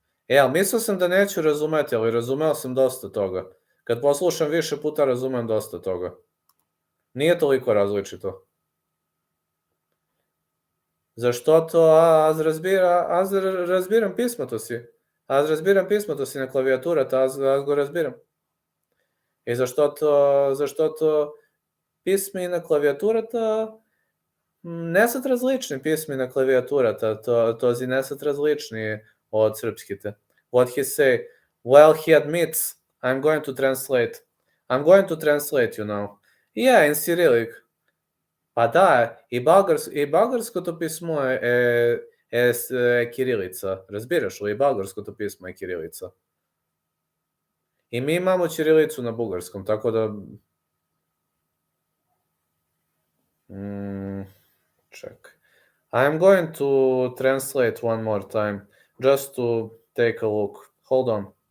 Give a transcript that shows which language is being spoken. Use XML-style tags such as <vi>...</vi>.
<sr>Ali mislio sam da neću razumeti, ali razumeo sam dosta toga. Kad poslušam više puta razumem dosta toga. Nije toliko različito. Zašto to?</sr> <bg>Az разбирам pismo to si. Аз разбирам писмото си на клавиатурата, аз го разбирам. И защото писми на клавиатурата не са различни писми на клавиатурата, този не са различни от сръбските.</bg> <en>What he say? Well, he admits, I'm going to translate. I'm going to translate, you know. Yeah, in Cyrillic.</en> <sr>Pa da,</sr> <bg>и българското писмо е кирилица. Разбираш ли? И българското писмо е кирилица.</bg> <sr>И ми имamo ćirilicu na bugarskom, tako da... Čekaj.</sr> <en>I'm going to translate one more time, just to take a look. Hold on.</en>